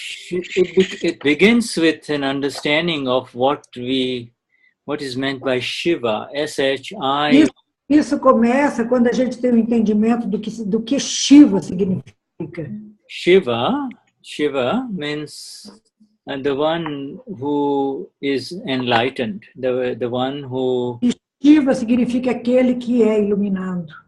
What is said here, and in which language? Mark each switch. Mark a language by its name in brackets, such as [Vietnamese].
[English] It begins with an understanding of what is meant by Shiva, S-H-I. [Portuguese] Isso começa quando a gente tem um entendimento do que Shiva significa. [English] Shiva means the one who is enlightened, the one who. [Portuguese] E Shiva significa aquele que é iluminado.